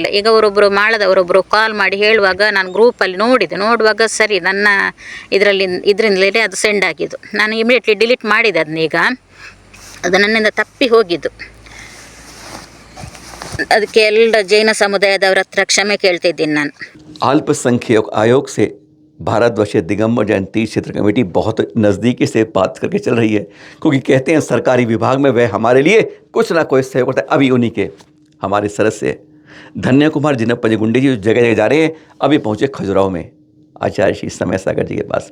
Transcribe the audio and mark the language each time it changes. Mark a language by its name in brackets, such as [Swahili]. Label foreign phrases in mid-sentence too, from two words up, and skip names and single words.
[Kannada] ಈಗ ಅವರೊಬ್ಬರು ಕಾಲ್ ಮಾಡಿ ಹೇಳುವಾಗ ನಾನು ಗ್ರೂಪಲ್ಲಿ ನೋಡುವಾಗ ಸರಿ ನನ್ನ ಇದರಿಂದಲೇ ಅದು ಸೆಂಡ್ ಆಗಿದ್ದು. ನಾನು [English] immediately delete [Kannada] ಮಾಡಿದೆ ಅದನ್ನ. ಈಗ ಅದು ನನ್ನಿಂದ ತಪ್ಪಿ ಹೋಗಿದ್ದು. ಅದಕ್ಕೆ ಎಲ್ಲ ಜೈನ ಸಮುದಾಯದವರ ಹತ್ರ ಕ್ಷಮೆ ಕೇಳ್ತಿದ್ದೀನಿ ನಾನು. [Hindi] अल्पसंख्यक आयोग से भारतवर्ष दिगंबर जैन तीर्थ क्षेत्र कमेटी बहुत नज़दीकी से बात करके चल रही है, क्योंकि कहते हैं सरकारी विभाग में वह हमारे लिए कुछ ना कोई सहयोग करता है। अभी उन्हीं के हमारे सदस्य धन्य कुमार जिन्हें पंजगुंडी जी जगह जगह जा रहे हैं, अभी पहुँचे खजुराहो में आचार्य श्री समय सागर जी के पास।